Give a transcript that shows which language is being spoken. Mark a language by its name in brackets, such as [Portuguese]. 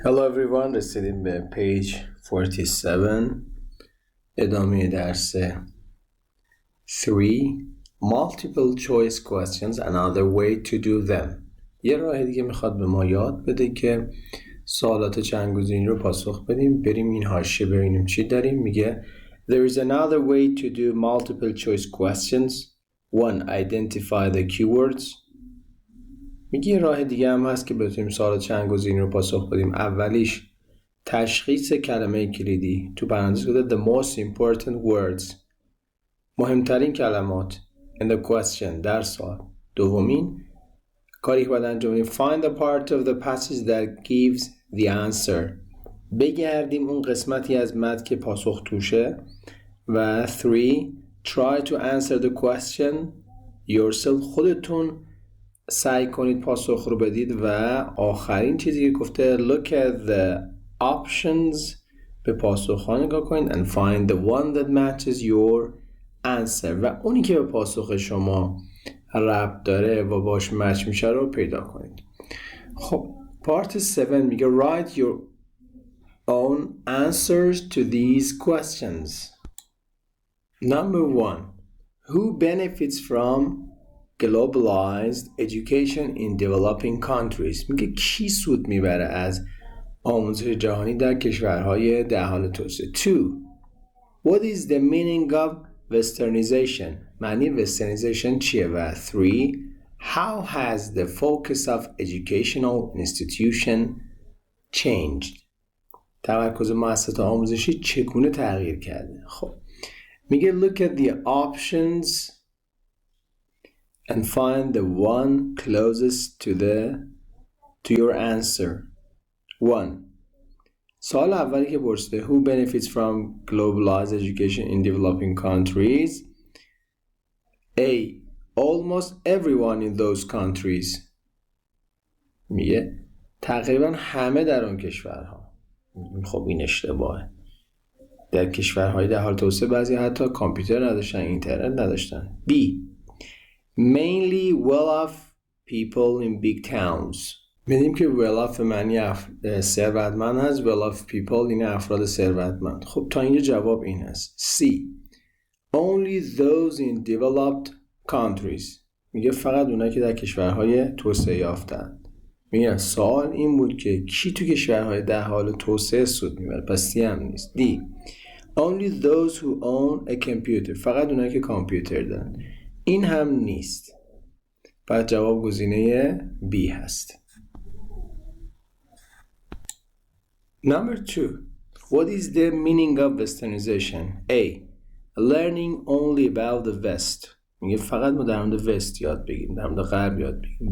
[English] Hello everyone, [Persian] رسیدیم به [English] page 47 [Persian] ادامه درس 3 [English] Multiple choice questions another way to do them. [Persian] یه راه دیگه میخواد به ما یاد بده که سوالات چندگزینی رو پاسخ بدیم. بریم این حاشیه ببینیم چی داریم. میگه [English] There is another way to do multiple choice questions. 1. Identify the keywords. [Persian] میگه یه راه دیگه هم هست که بتونیم سوالات چندگزینی رو پاسخ بدیم. اولیش تشخیص کلمه کلیدی، تو پرانتز گذاشته [English] the most important words، [Persian] مهمترین کلمات [English] in the question، [Persian] در سوال. دومین کاری که باید انجام بدیم [English] find the part of the passage that gives the answer، [Persian] بگردیم اون قسمتی از متن که پاسخ توشه. و 3 [English] try to answer the question yourself، [Persian] خودتون سعی کنید پاسخ رو بدید. و آخرین چیزی که گفته [English] look at the options، [Persian] به پاسخ ها نگاه کنید [English] and find the one that matches your answer، [Persian] و اونی که به پاسخ شما ربط داره و باش مچ میشه رو پیدا کنید. [English] خب part 7 [Persian] میگه [English] write your own answers to these questions. Number 1. Who benefits from globalized education in developing countries؟ [Persian] میگه کی سود میبره از آموزش جهانی در کشورهای در حال توسعه. 2. [English] What is the meaning of westernization؟ [Persian] معنی westernization چیه؟ و [English] 3. How has the focus of educational institution changed؟ [Persian] تمرکز مؤسسات آموزشی چگونه تغییر کرده؟ خب میگه [English] look at the options and find the one closest to your answer. 1. [Persian] سوال اولی که پرسیده [English] who benefits from globalized education in developing countries؟ A. Almost everyone in those countries. [Persian] میگه تقریبا همه در اون کشورها. خب این اشتباهه. در کشورهای در حال توسعه بعضی حتی کامپیوتر نداشتن، اینترنت نداشتن. [English] B. Mainly well-off people in big towns. [Persian] می‌دونیم که well-off معنی ثروتمند هست، well-off people این افراد ثروتمند. خب تا اینجا جواب این هست. C. [English] Only those in developed countries. [Persian] میگه فقط اونایی که در کشورهای توسعه یافته‌اند. میگه سوال این بود که کی تو کشورهای در حال توسعه سود میبره، پس C هم نیست. [English] D. Only those who own a computer. [Persian] فقط اونایی که کامپیوتر دارن. این هم نیست. پس جواب گزینه B هست. [English] Number 2. What is the meaning of westernization? A. Learning only about the West. [Persian] میگه فقط ما در مورد وست یاد بگیریم، در مورد غرب یاد بگیریم.